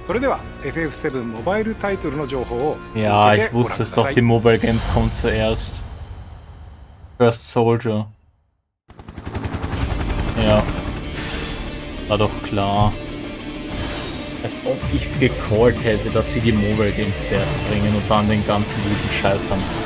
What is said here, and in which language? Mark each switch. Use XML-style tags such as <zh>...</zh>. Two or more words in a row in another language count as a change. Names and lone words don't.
<ja>それでは FF7 モバイルタイトルの情報を続けて</ja> <de>Ja,</de> <ja>ご</ja> <de>ich</de> <ja>覧くだ</ja> <de>wusste es</de> <ja>さ</ja> <de>doch,</de> <ja>い</ja> <de>die</de> <en>Mobile Games</en> <de>kommen zuerst. First Soldier. Ja. War doch klar. Als ob ich's gecallt hätte, dass sie die</de> <en>Mobile Games</en> <de>zuerst bringen und dann den ganzen guten Scheiß dann.</de>